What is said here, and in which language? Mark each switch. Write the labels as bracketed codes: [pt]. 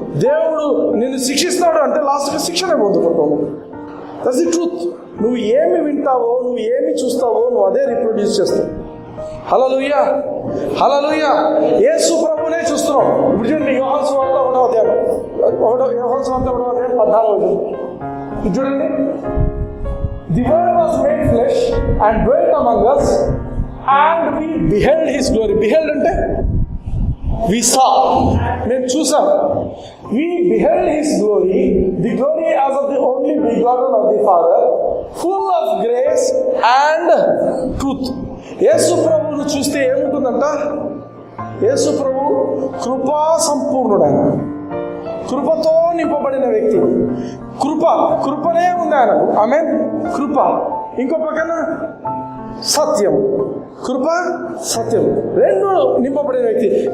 [te] దేవుడు నిన్ను శిక్షిస్తాడు అంటే లాస్ట్కి శిక్షనే పొందుకుంటావు. [en] That's the truth. [te] నువ్వు ఏమి వింటావో, నువ్వు ఏమి చూస్తావో నువ్వు అదే రిప్రొడ్యూస్ చేస్తావు. హల్లెలూయా హల్లెలూయా. యేసు ప్రభువునే చూస్తున్నాం. ఇప్పుడు చూడండి, యోహాను సువార్త 1వ అధ్యాయం 14వ. [en] చూడండి, the word was made flesh and dwelt among us and we beheld his glory. [te] beheld అంటే [en] we saw, [te] మేము చూసాం. [en] we beheld his glory, the glory as of the only begotten of the Father, full of grace and truth. [te] యేసు ప్రభువును చూస్తే ఏముంటుందంట? యేసు ప్రభు కృపా సంపూర్ణుడైన, కృపతో నింపబడిన వ్యక్తి. కృపనే ఉంది ఆయనకు. ఆమేన్. కృప. ఇంకో పక్కన సత్యం. కృప సత్యం రెండు నింపబడిన వ్యక్తి.